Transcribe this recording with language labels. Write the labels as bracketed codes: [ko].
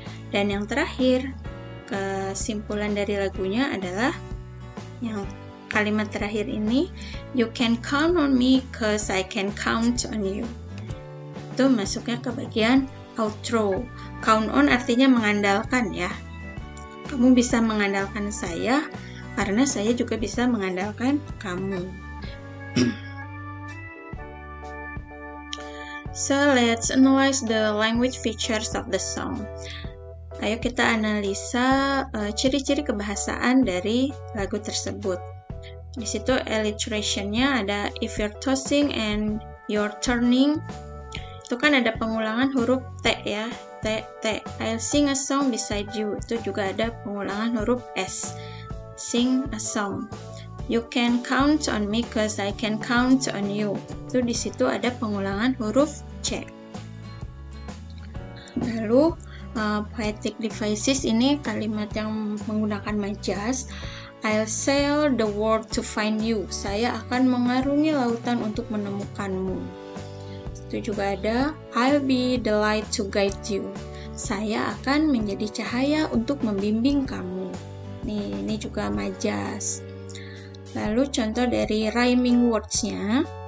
[id] Dan yang terakhir, kesimpulan dari lagunya adalah yang kalimat terakhir ini, [en] you can count on me cause I can count on you. [id] Itu masuknya ke bagian outro. Count on artinya mengandalkan ya. Kamu bisa mengandalkan saya karena saya juga bisa mengandalkan kamu. So let's analyze the language features of the song. Ayo kita analisa ciri-ciri kebahasaan dari lagu tersebut. Di situ alliteration-nya ada [en] if you're tossing and you're turning. [id] Itu kan ada pengulangan huruf T ya. T. [en] I'll sing a song beside you. [id] Itu juga ada pengulangan huruf S. [en] Sing a song. You can count on me cause I can count on you. [id] Itu di situ ada pengulangan huruf C. Lalu poetic devices ini kalimat yang menggunakan majas. [en] I'll sail the world to find you. [id] Saya akan mengarungi lautan untuk menemukanmu. Itu juga ada [en] I'll be the light to guide you. [id] Saya akan menjadi cahaya untuk membimbing kamu. Ini juga majas. Lalu contoh dari rhyming words-nya.